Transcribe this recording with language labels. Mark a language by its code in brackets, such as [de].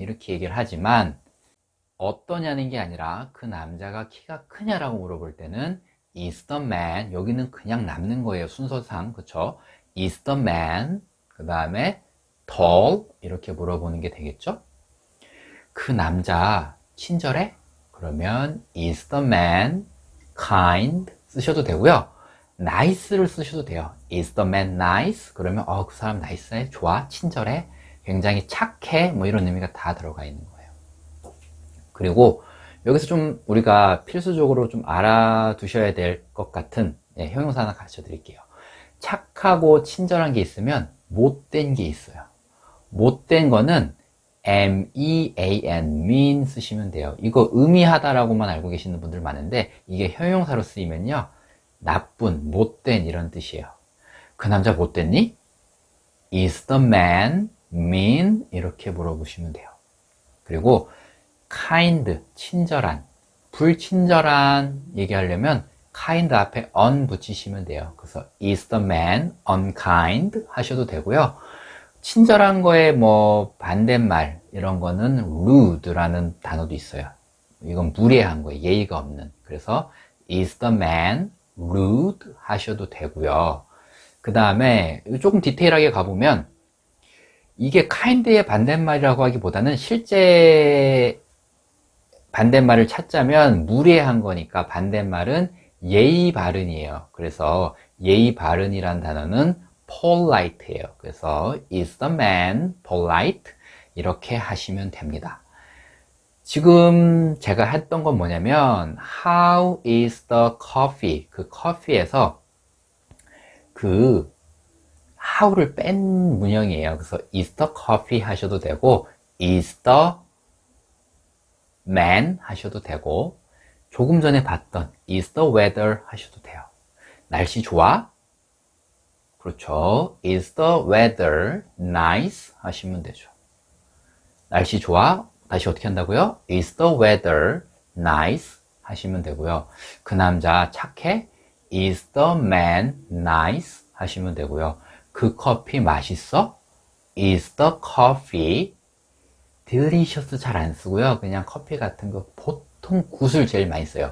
[ko] 이렇게 얘기를 하지만 어떠냐는 게 아니라 그 남자가 키가 크냐라고 물어볼 때는 [en] is the man, [ko] 여기는 그냥 남는 거예요. 순서상. 그쵸? [en] is the man, [ko] 그 다음에 tall 이렇게 물어보는 게 되겠죠? 그 남자 친절해? 그러면 [en] is the man kind [ko] 쓰셔도 되고요. nice를 쓰셔도 돼요. [en] is the man nice? [ko] 그러면 그 사람 나이스해? 좋아? 친절해? 굉장히 착해? 이런 의미가 다 들어가 있는 거예요. 그리고 여기서 좀 우리가 필수적으로 좀 알아두셔야 될 것 같은 형용사 하나 가르쳐 드릴게요. 착하고 친절한 게 있으면 못된 게 있어요. 못된 거는 mean 쓰시면 돼요. 이거 의미하다라고만 알고 계시는 분들 많은데 이게 형용사로 쓰이면요, 나쁜, 못된 이런 뜻이에요. 그 남자 못됐니? [en] Is the man mean? [ko] 이렇게 물어보시면 돼요. 그리고 kind, 친절한, 불친절한 얘기하려면 kind 앞에 un 붙이시면 돼요. 그래서 [en] is the man unkind [ko] 하셔도 되고요. 친절한 거에 뭐 반대말 이런 거는 rude라는 단어도 있어요. 이건 무례한 거예요. 예의가 없는. 그래서 [en] is the man rude [ko] 하셔도 되고요. 그 다음에 조금 디테일하게 가보면 이게 kind의 반대말이라고 하기보다는 실제 반대말을 찾자면 무례한 거니까 반대말은 예의 바른이에요. 그래서 예의 바른이란 단어는 polite예요. 그래서 [en] is the man polite? [ko] 이렇게 하시면 됩니다. 지금 제가 했던 건 뭐냐면 [en] how is the coffee? [ko] 그 커피에서 그 how를 뺀 문형이에요. 그래서 [en] is the coffee [ko] 하셔도 되고 [en] is the man [ko] 하셔도 되고 조금 전에 봤던 [en] is the weather [ko] 하셔도 돼요. 날씨 좋아? 그렇죠. [en] is the weather nice [ko] 하시면 되죠. 날씨 좋아? 다시 어떻게 한다고요? [en] is the weather nice [ko] 하시면 되고요. 그 남자 착해? [en] is the man nice [ko] 하시면 되고요. 그 커피 맛있어? [en] is the coffee delicious [ko] 잘 안 쓰고요. 그냥 커피 같은 거 보통 굿을 제일 많이 써요.